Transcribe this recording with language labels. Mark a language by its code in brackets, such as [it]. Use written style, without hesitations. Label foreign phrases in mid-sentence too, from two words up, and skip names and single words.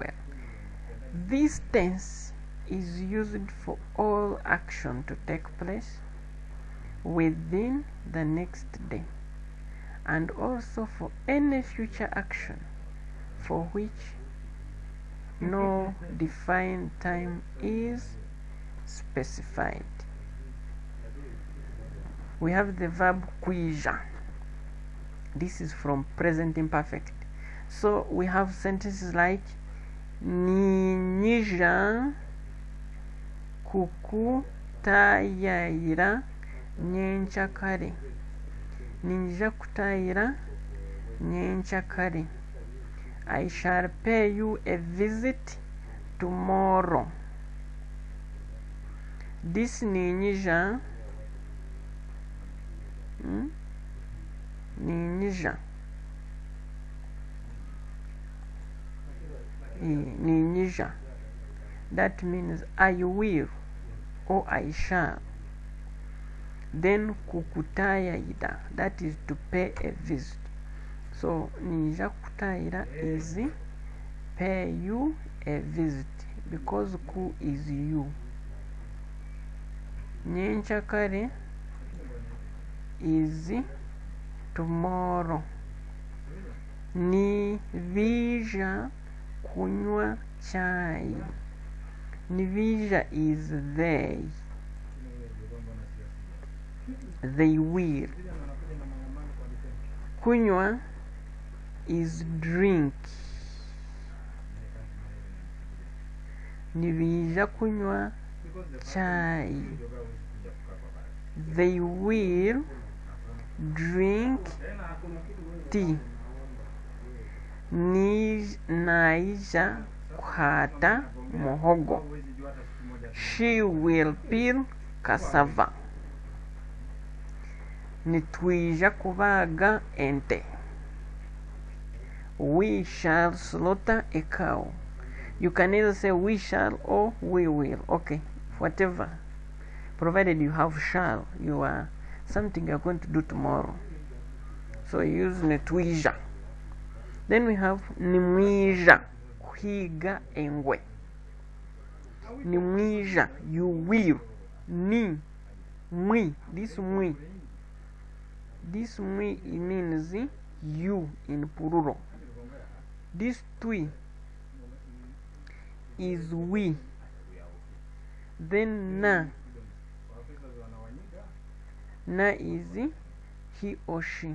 [en] This tense is used for all action to take place within the next day, and also for any future action for which no defined time is specified. We have the verb kuija. This is from present imperfect. So we have sentences like [nyn] ninyija kukutayira nyenchakare. Ninyija kutayira nyenchakare. [en] I shall pay you a visit tomorrow. [nyn] This ninyija ninyija, [en] that means I will or I shall. Then kukutayira, that is to pay a visit. So [nyn] ninyija kutayira [en] is pay you a visit, because ku is you. Nyenchakare is tomorrow. [nyn] Nivija kunywa chai. [en] Nivija is they. They will. Kunywa is drink. [nyn] Nivija kunywa chai. [en] They will drink tea. [nyn] Naija kuhata muhogo. [en] She will peel cassava. [nyn] Nitwija kubaga ente. [en] We shall slaughter a cow. You can either say we shall or we will. Okay, whatever. Provided you have shall, you are something you're going to do tomorrow. So you use netwija. Then we have [nyn] nimwija, kuhiga engwe. Nimwija, [en] you will. [nyn] Ni, mwi, [en] this mwi. This mwi means you in plural. This twi is we. Then na Na is he or she.